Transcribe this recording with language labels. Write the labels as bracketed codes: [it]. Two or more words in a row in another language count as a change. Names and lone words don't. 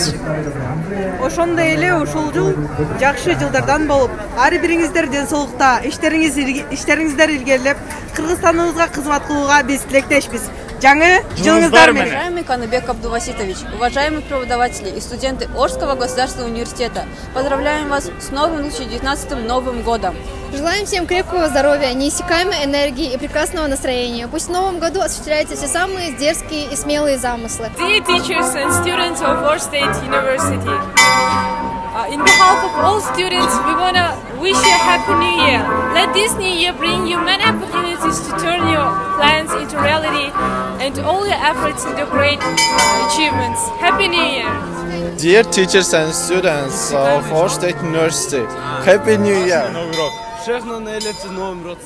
[ky] Ошондой эле ушул жыл жакшы жылдардан болуп, ар бириңиздер ден соолукта, иштериңиздер илгерилеп, Кыргызстаныбызга кызмат кылууга биз тилектешпиз. Жаңы жылыңыздар менен. [ru] Уважаемый Каныбек Абдуваситович, уважаемые преподаватели и студенты Орского государственного университета, поздравляем вас с новым 2019 Новым годом. Желаем всем крепкого здоровья, неиссякаемой энергии и прекрасного настроения. Пусть в новом году осуществляются все самые дерзкие и смелые замыслы. [en] Dear teachers and students of Osh State University, in behalf of all students, we want to wish you a happy new year. Let this new year bring you many opportunities to turn your plans into reality and all your efforts into great achievements. Happy New Year! Dear teachers and students of Osh State University, Happy New Year! [cs] Všechno nejlepší v Novém roce.